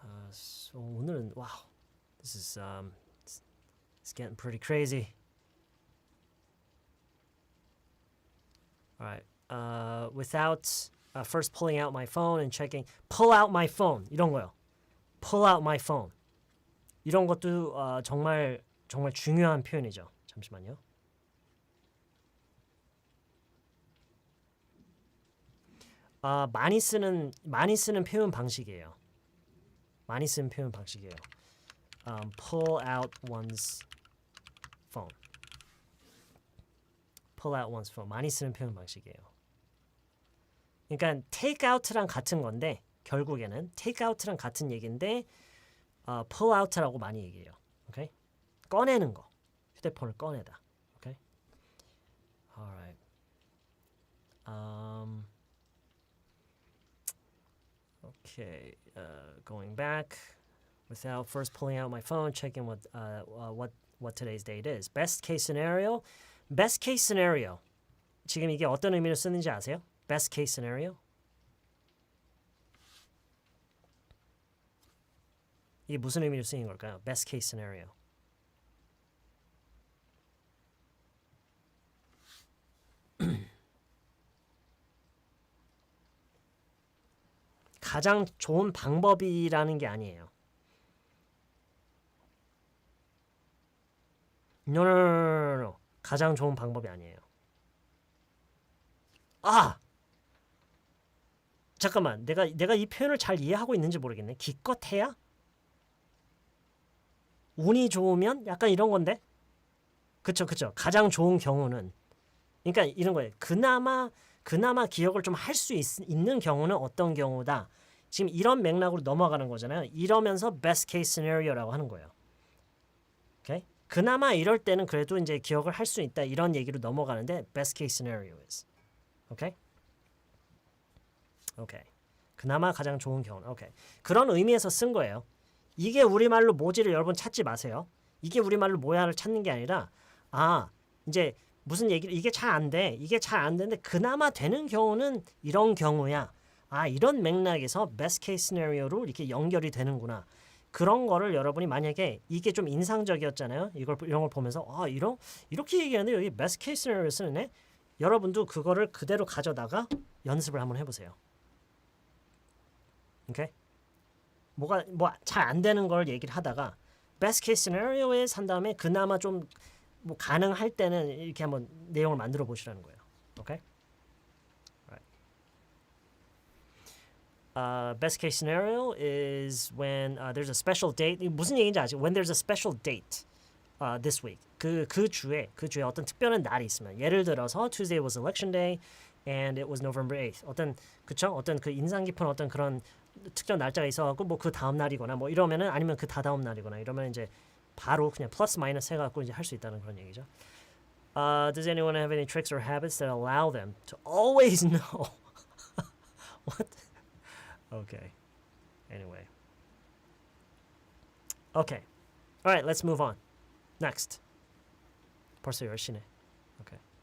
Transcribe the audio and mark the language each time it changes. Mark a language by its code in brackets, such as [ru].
[en] So [ko] 오늘은 [en] wow, this is it's getting pretty crazy. All right. Without first pulling out my phone and checking, pull out my phone [ko] 이런 거요. [en] Pull out my phone. [ko] 이런 것도 정말 중요한 표현이죠. 잠시만요. 많이 쓰는 표현 방식이에요. 많이 쓰는 표현 방식이에요. [en] Pull out one's phone. Pull out one's phone. [ko] 많이 쓰는 표현 방식이에요. 그러니까 take out랑 같은 건데 결국에는 take out랑 같은 얘기인데 pull out라고 많이 얘기해요. 오케이? 꺼내는 거. 휴대폰을 꺼내다. 오케이? Alright. [en] Okay, going back without first pulling out my phone, checking what today's date is. Best case scenario. Best case scenario. [ko] 지금 이게 어떤 의미로 쓰는지 아세요? [en] Best case scenario. [ko] 이게 무슨 의미로 쓰이는 걸까요? [en] Best case scenario. [ko] 가장 좋은 방법이라는 게 아니에요. [en] No. [ko] 가장 좋은 방법이 아니에요. 잠깐만. 내가 이 표현을 잘 이해하고 있는지 모르겠네. 기껏해야? 운이 좋으면? 약간 이런 건데? 그쵸. 가장 좋은 경우는. 그러니까 이런 거예요. 그나마 기억을 좀 할 수 있는 경우는 어떤 경우다. 지금 이런 맥락으로 넘어가는 거잖아요. 이러면서 best case scenario라고 하는 거예요. 오케이? 그나마 이럴 때는 그래도 이제 기억을 할 수 있다. 이런 얘기로 넘어가는데 best case scenario is. 오케이? 오케이. 그나마 가장 좋은 경우. 오케이. 그런 의미에서 쓴 거예요. 이게 우리말로 뭐지를 여러분 찾지 마세요. 이게 우리말로 뭐야를 찾는 게 아니라 이제 무슨 얘기를 이게 잘 안 돼. 이게 잘 안 되는데 그나마 되는 경우는 이런 경우야. 이런 맥락에서 best case scenario로 이렇게 연결이 되는구나. 그런 거를 여러분이 만약에 이게 좀 인상적이었잖아요. 이런 걸 보면서 이렇게 얘기하는데 여기 best case scenario 쓰네. 여러분도 그거를 그대로 가져다가 연습을 한번 해보세요. 오케이? 뭐 잘 안 되는 걸 얘기를 하다가 best case scenario에 산 다음에 그나마 좀 뭐 가능할 때는 이렇게 한번 내용을 만들어 보시라는 거예요. 오케이? [en] Best case scenario is when there's a special date. [ko] 무슨 얘기인지 아시죠? [en] When there's a special date this week. [ko] 그 주에 어떤 특별한 날이 있으면 예를 들어서 [en] Tuesday was election day and it was November 8th. [ko] 어떤 그 인상 깊은 어떤 그런 특정 날짜가 있어갖고 뭐 그 다음 날이거나 뭐 이러면은 아니면 그 다다음 날이거나 이러면 이제 바로 그냥 플러스 마이너스 해갖고 이제 할 수 있다는 그런 얘기죠. [en] Does anyone have any tricks or habits that allow them to always know? What? Okay. Anyway. Okay. All right, let's move on. Next. [ko] 벌써 10시네. [en] Okay.